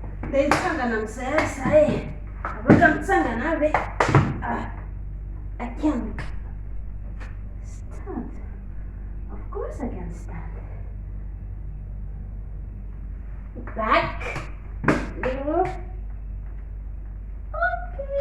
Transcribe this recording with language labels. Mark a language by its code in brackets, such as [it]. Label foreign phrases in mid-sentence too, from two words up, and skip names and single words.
[mg] Dia hitsangana amin'izay ary zahay. Afaka mitsangana avy e. [en] I can stand. Of course I can stand. Back. Little. Okay.